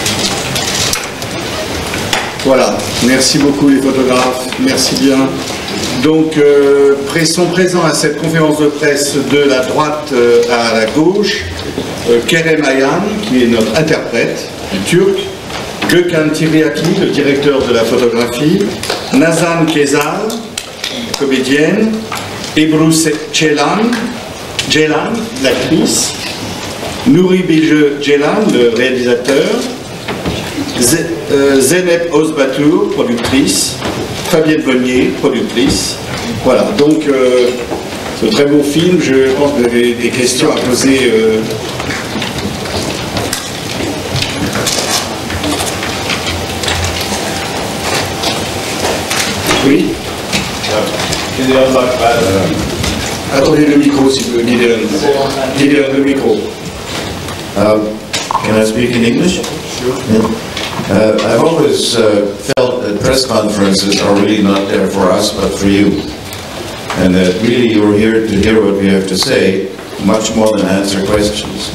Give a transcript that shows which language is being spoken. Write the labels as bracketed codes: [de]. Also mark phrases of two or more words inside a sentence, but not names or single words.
[fr] Voilà, merci beaucoup les photographes, merci bien. Donc, sont présents à cette conférence de presse de la droite à la gauche, Kerem Ayhan, qui est notre interprète du turc, Gökhan Tiryaki, le directeur de la photographie, Nazan Kezal, comédienne, Ebru Ceylan, l'actrice, Nuri Bilge Ceylan, le réalisateur, Zeynep Ozbatur, productrice, Fabienne Bonnier, productrice. Voilà, donc c'est un très beau film. Je pense que vous avez des questions à poser. Oui. Attendez le micro, si vous voulez, Gideon, le micro. [en] Can I speak in English? Sure. Yeah. I've always felt that press conferences are really not there for us, but for you. And that really you're here to hear what we have to say, much more than answer questions.